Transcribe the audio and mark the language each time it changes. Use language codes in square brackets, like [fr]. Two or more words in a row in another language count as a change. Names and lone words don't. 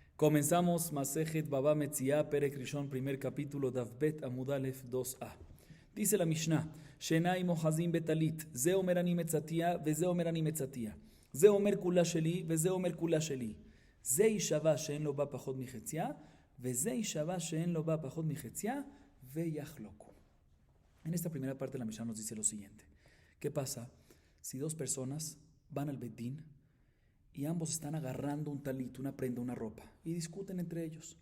[es] Comenzamos Masejet Baba Metzia, [he] פרק ראשון, [es] primer capítulo, [he] דף ב עמוד א [es] 2a. Dice la Mishnah, [he] שנים אוחזין בטלית זה אומר אני מצאתיה וזה אומר אני מצאתיה זה אומר כולה שלי וזה אומר כולה שלי זה ישבע שאין לו בה פחות מחציה וזה ישבע שאין לו בה פחות מחציה ויחלוקו. [es] En esta primera parte la Mishnah nos dice lo siguiente. ¿Qué pasa si dos personas van al [he] בית דין [es] y ambos están agarrando un talit, una prenda, una ropa, y discuten entre ellos?